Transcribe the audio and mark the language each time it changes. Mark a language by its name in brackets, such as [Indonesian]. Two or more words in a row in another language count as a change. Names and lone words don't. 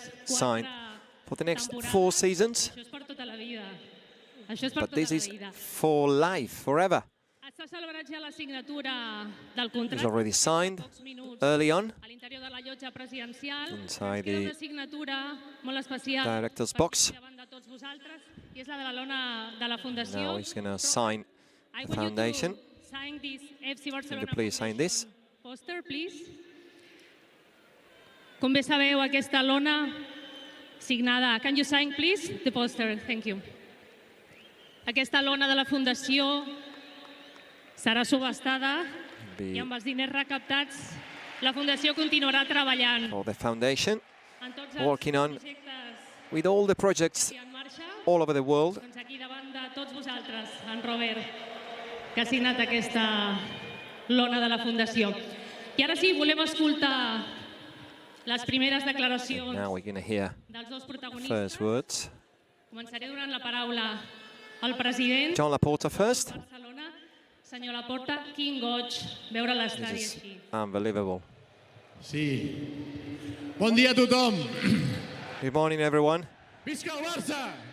[English] Signed 4 for the next [Catalan] temporades. [English] 4 seasons. [Catalan] Això és per tota la vida. Això és per [English] But [Catalan] tota [English] this [Catalan] la [English] is [Catalan] vida. [English] for life, forever. [Catalan] S'ha celebrat ja la signatura del [English] He's [Catalan] contracte. [English] already signed [Catalan] Pocs minuts [English] early on [Catalan] a l'interior de la llotja presidencial. [English] inside [Catalan] Queda [English] the [Catalan] una signatura molt especial [English] director's [Catalan] per [English] box. [Catalan] davant de tots vosaltres, i és la de la lona de la Fundació. [English] Now he's going to sign I the want you to foundation. sign this FC Can you Barcelona please sign this? poster, please. [Catalan] Com bé sabeu, aquesta lona signada. [English] Can you sign, please, the poster? Thank you. [Catalan] Aquesta lona de la Fundació serà subhastada i amb els diners recaptats la Fundació continuarà treballant [English] For the foundation, [Catalan] en tots els [English] working on [Catalan] projectes [English] with all the projects [Catalan] en marxa. [English] all over the world. [Catalan] Doncs aquí davant de tots vosaltres, en Robert, que ha signat aquesta lona de la Fundació. I ara sí, volem escoltar les primeres declaracions [English] Now we're going to hear [Catalan] dels dos protagonistes. [English] first words. [Catalan] Començaré donant la paraula al president [English] John Laporta first. [Catalan] de Barcelona. Senyor Laporta, quin goig veure l'estadi [English] This is [Catalan] així. [English] unbelievable. [Catalan] Sí. Bon dia a tothom. [English] Good morning, everyone. [Catalan] Visca el Barça!